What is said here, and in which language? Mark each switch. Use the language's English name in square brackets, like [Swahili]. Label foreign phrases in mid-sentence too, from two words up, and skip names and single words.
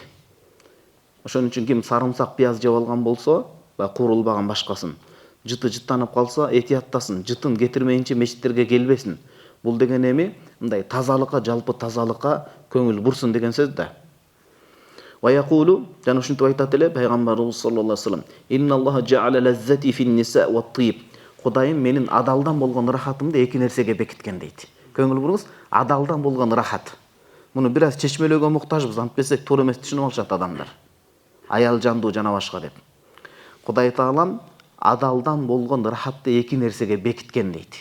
[Kyrgyz] Ошон үчүн ким сарымсак, пияз жеп алган болсо, куурулбаган башкасын, жыты жыттанып калса, этияттасын, жытын кетирмейинче мешиттерге келбесин. Бул деген эми мындай тазалыкка, жалпы тазалыкка көңүл бурсун деген сөз да. [Arabic] ويقول, [Kyrgyz] жана ушинтип айтат эле пайгамбарыбыз саллаллаху алейхи вассалам: [Arabic] "إن الله جعل لذتي في النساء والطيب." [Kyrgyz] Кудайым менин адалдан болгон рахатымды эки нерсеге бекиткен дейт. Көңүл буруңуз, адалдан болгон рахат. Муну бир аз чечмелөөгө муктажбыз, антпесек туура эмес түшүнүп алышат адамдар. Аял жандуу жана башка деп. Кудай Таалам адалдан болгон рахатты эки нерсеге бекиткен дейт.